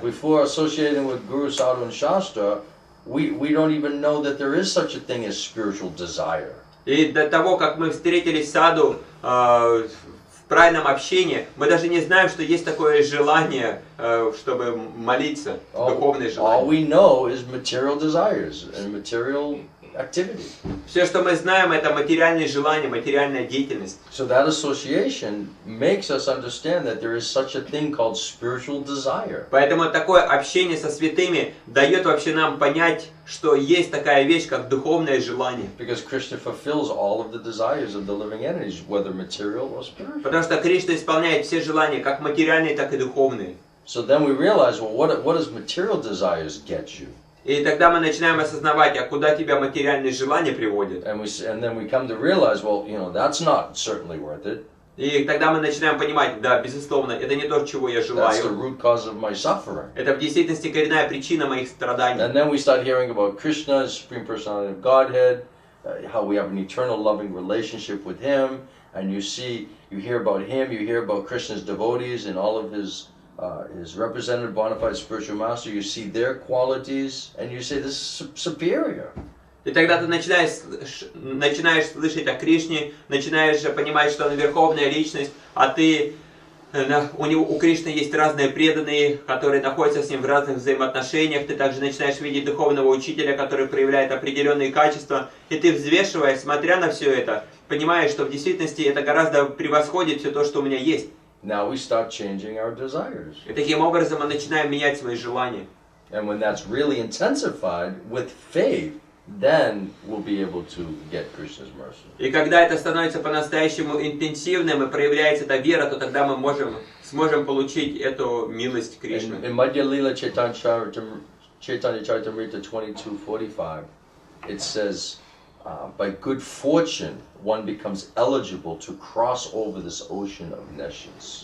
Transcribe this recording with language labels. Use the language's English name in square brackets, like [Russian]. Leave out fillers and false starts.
[English] Before associating with Guru, Sadhu and Shastra, we don't even know that there is such a thing as spiritual desire. [Russian] И до того, как мы встретились с саду в правильном общении, мы даже не знаем, что есть такое желание, чтобы молиться, духовное желание. [English] All we know is material desires and material activity. [Russian] Все, что мы знаем, это материальные желания, материальная деятельность. [English] So that association makes us understand that there is such a thing called spiritual desire. [Russian] Поэтому такое общение со святыми дает вообще нам понять, что есть такая вещь, как духовное желание. [English] Because Krishna fulfills all of the desires of the living entities, whether material or spiritual. [Russian] Потому что Кришна исполняет все желания, как материальные, так и духовные. [English] So then we realize, well, what does material desires get you? [Russian] И тогда мы начинаем осознавать, а куда тебя материальные желания приводят. [English] And then we come to realize, well, that's not certainly worth it. [Russian] И тогда мы начинаем понимать, да, безусловно, это не то, чего я [English] That's the [Russian] желаю. [English] root cause of my suffering. [Russian] Это в действительности коренная причина моих страданий. [English] And then we start hearing about Krishna, Supreme Personality of Godhead, how we have an eternal loving relationship with Him, and you hear about Him, you hear about Krishna's devotees and all of His representative bona fide spiritual master, you see their qualities, and you say, this is superior. [Russian] И тогда ты начинаешь слышать о Кришне, начинаешь понимать, что он верховная личность, а у Кришны есть разные преданные, которые находятся с ним в разных взаимоотношениях. Ты также начинаешь видеть духовного учителя, который проявляет определенные качества. И ты, взвешивая, смотря на все это, понимаешь, что в действительности это гораздо превосходит все то, что у меня есть. [English] Now we start changing our desires. [Russian] И таким образом мы начинаем менять свои желания. [English] And when that's really intensified with faith, then we'll be able to get Krishna's mercy. [Russian] И когда это становится по-настоящему интенсивным и проявляется эта вера, то тогда мы сможем получить эту милость Кришны. [English] In Madhya Lila Caitanya-caritamrita 22:45, it says, by good fortune, one becomes eligible to cross over this ocean of nescience.